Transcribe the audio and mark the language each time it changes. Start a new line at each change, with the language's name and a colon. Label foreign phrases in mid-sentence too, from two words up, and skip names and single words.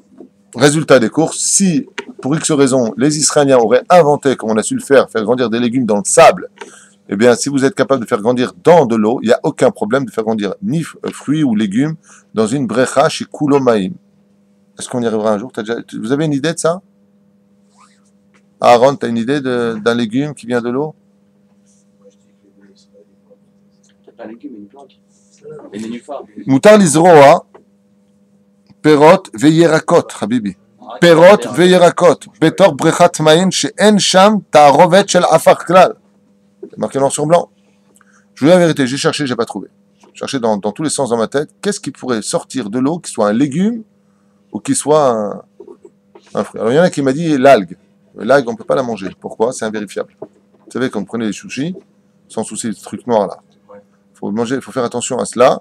French: Résultat des courses, si, pour X raison, les Israéliens auraient inventé, comme on a su le faire grandir des légumes dans le sable, eh bien, si vous êtes capable de faire grandir dans de l'eau, il n'y a aucun problème de faire grandir ni fruits ou légumes dans une brecha chez Kulomaïm. Est-ce qu'on y arrivera un jour? Vous avez une idée de ça? Aaron, tu as une idée d'un légume qui vient de l'eau? C'est pas un légume, mais une plante. Les nénuphars.
Hebrew: מותר לזרוע, פירות וירקות, habibi. פירות וירקות, בתוך בריכת מים, שאין שם תערובת של עפר כלל.
French: C'est marqué noir sur blanc. Je vous dis la vérité, j'ai cherché, j'ai pas trouvé. J'ai cherché dans tous les sens dans ma tête, qu'est-ce qui pourrait sortir de l'eau, qui soit un légume, ou qui soit un fruit. Alors il y en a qui m'a dit l'algue. L'algue, on ne peut pas la manger. Pourquoi? C'est invérifiable. Vous savez, quand vous prenez les sushis, sans souci, ce truc noir là, il faut faire attention à cela.